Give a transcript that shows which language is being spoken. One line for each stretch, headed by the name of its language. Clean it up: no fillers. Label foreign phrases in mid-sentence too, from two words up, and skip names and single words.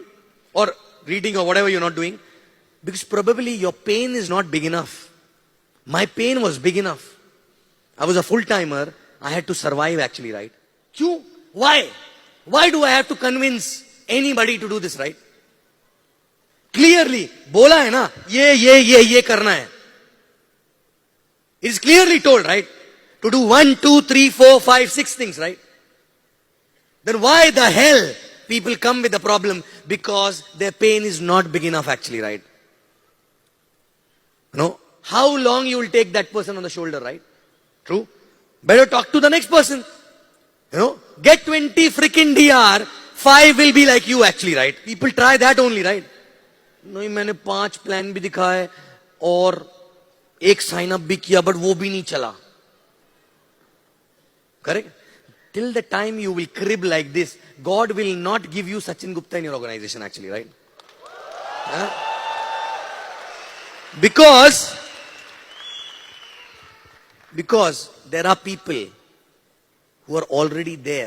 English: Or reading or whatever you're not doing? Because probably your pain is not big enough. My pain was big enough. I was a full-timer. I had to survive actually, right? Kyun? Why? Why do I have to convince anybody to do this, right?
Hindi: Clearly, बोला है ना, ये करना है.
English: It is clearly told, right? To do 1, 2, 3, 4, 5, 6 things, right? Then why the hell people come with the problem? Because their pain is not big enough actually, right? You know, how long you will take that person on the shoulder, right? True? Better talk to the next person. You know, get 20 freaking DR, 5 will be like you actually, right? People try that only, right?
Hindi: नहीं मैंने 5 प्लान भी दिखाए और एक
English: sign up
Hindi: भी किया बट वो भी नहीं चला.
English: Correct? Till the time you will crib like this, God will not give you Sachin Gupta in your organization actually, right? Because there are people who are already there.